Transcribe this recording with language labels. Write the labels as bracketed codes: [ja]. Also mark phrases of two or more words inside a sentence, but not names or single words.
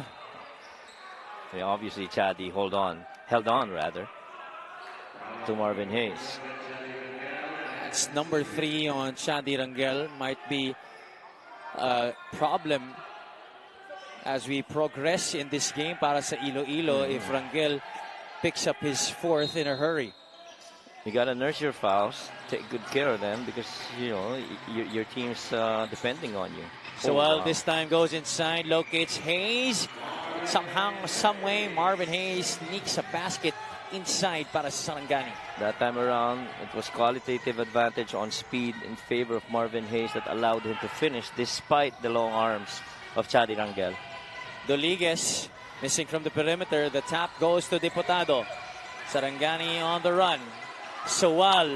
[en] Yeah, obviously Chadi held on rather, to Marvin Hayes. It's number 3 on Chadi Rangel. Might be a problem as we progress in this game [tl] para sa [en] Iloilo if Rangel picks up his 4th in a hurry. You gotta nurse your fouls, take good care of them because you know your team's depending on you. So this time goes inside, locates Hayes. Somehow, some way, Marvin Hayes sneaks a basket inside [tl] para sa [en] Sarangani. That time around, it was qualitative advantage on speed in favor of Marvin Hayes that allowed him to finish despite the long arms of Chadi Rangel. Doliguez missing from the perimeter. The tap goes to Diputado. Sarangani on the run. Suwal.